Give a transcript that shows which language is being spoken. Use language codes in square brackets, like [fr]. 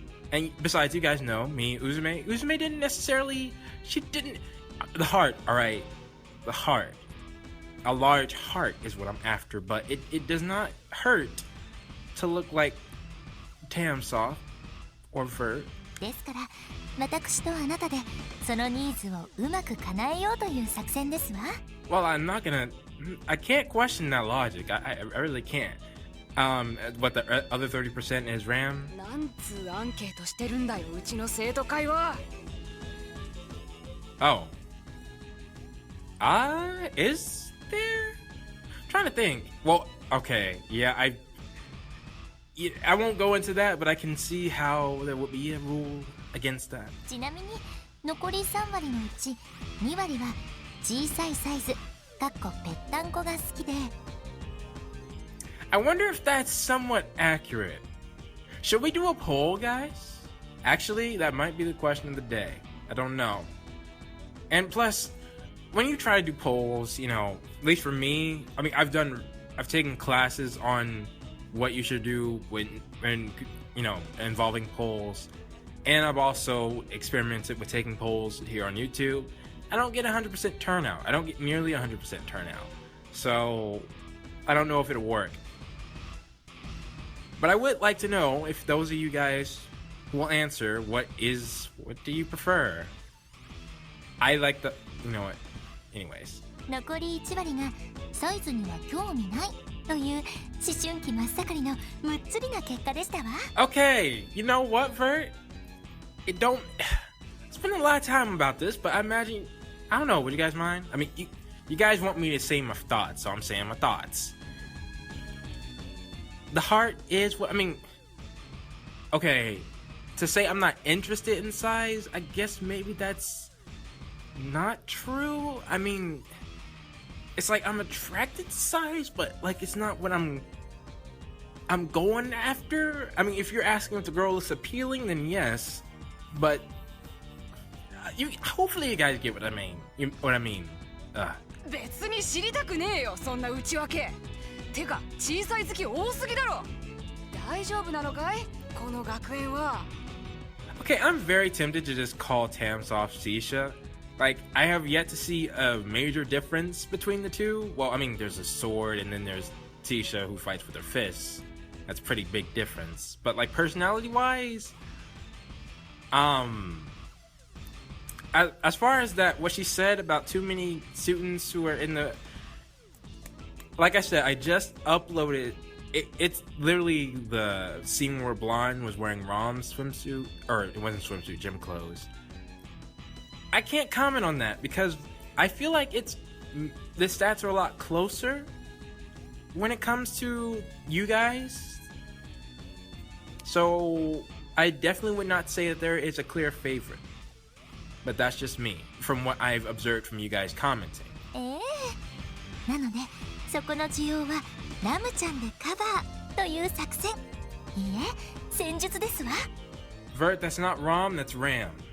[en] And besides, you guys know me, Uzume. Uzume didn't necessarily. She didn't. The heart, alright? The heart. A large heart is what I'm after, but it does not hurt to look like Tamoft or Vert. [ja] ですから、私とあなたでそのニーズをうまく叶えようという作戦ですわ。 [en] Well, I'm not gonna. I can't question that logic. I really can't. What the other 30% is RAM? [ja] なんつうアンケートしてるんだよ、うちの生徒会は。 [en] Oh. Is there? I'm trying to think. Well, okay. Yeah, I won't go into that, but I can see how there would be a rule against that. [ja] ちなみに残り3割のうち2割は小さいサイズ（ぺったんこ）が好きで。 [en] I wonder if that's somewhat accurate. Should we do a poll, guys? Actually, that might be the question of the day. I don't know. And plus, when you try to do polls, you know, at least for me, I mean, I've taken classes on what you should do when you know, involving polls, and I've also experimented with taking polls here on YouTube. I don't get 100% turnout. I don't get nearly 100% turnout. So, I don't know if it'll work. But I would like to know if those of you guys will answer what do you prefer? I like the, you know what, anyways. [ja] 残り1割がサイズには興味ないという思春期真っ盛りのむっつりな結果でしたわ。 [en] Okay, you know what, Vert? Spend a lot of time about this, but I imagine, I don't know, would you guys mind? I mean, you guys want me to say my thoughts, so I'm saying my thoughts. The heart is what, I mean, okay, to say I'm not interested in size, I guess maybe that's not true. I mean, it's like I'm attracted to size, but like it's not what I'm going after. I mean, if you're asking if the girl is appealing, then yes, but hopefully you guys get what I mean. Uh. [ja] 別に知りたくねえよ、そんな内訳。てか、小さい好き多すぎだろ。大丈夫なのかい？この学園は。 [en] Okay, I'm very tempted to just call Tamoft Sisha. Like, I have yet to see a major difference between the two. Well, I mean, there's a sword, and then there's Sisha who fights with her fists. That's a pretty big difference. But like personality-wise, as far as that, what she said about too many students who are in the, like I said, I just uploaded. It's literally the scene where Blonde was wearing Rom's swimsuit, or it wasn't swimsuit, gym clothes. I can't comment on that because I feel like the stats are a lot closer when it comes to you guys. So I definitely would not say that there is a clear favorite. But that's just me, from what I've observed from you guys commenting. [ja] なので、そこの需要はラムちゃんでカバーという作戦。いいえ、戦術ですわ。 [en] Vert, that's not Rom, that's Ram.